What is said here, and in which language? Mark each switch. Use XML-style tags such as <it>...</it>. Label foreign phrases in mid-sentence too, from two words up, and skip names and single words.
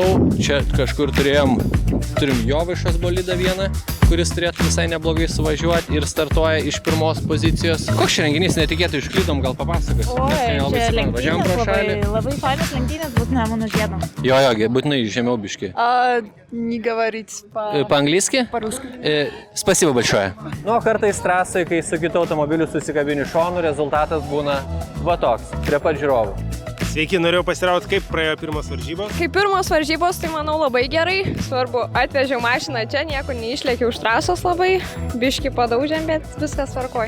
<lt>Čia kažkur turim Jovaišos bolidą vieną, kuris turėtų visai neblogai suvažiuoti ir startuoja iš pirmos pozicijos. Koks čia renginys, netikėtai išklydom, gal papasakos? Čia lenktynės labai fainas lenktynės, bus Nemuno žiedom. Jo, būtinai žemiau biški.</lt> <ru>Не говорить По-английски? По-русски. Спасибо большое.</ru> <lt>Nu, kartais trasai, kai su kitu automobiliu susikabini šonu, rezultatas būna va toks, prie pat žiūrovų. Sveiki, norėjau pasirauti, kaip praėjo pirmos varžybos. Kaip pirmos varžybos, tai manau labai gerai. Svarbu, atvežiau mašiną čia, nieko neišlėkiau už trasos labai. Biškį padaužėm, bet viskas tvarkoj.</lt>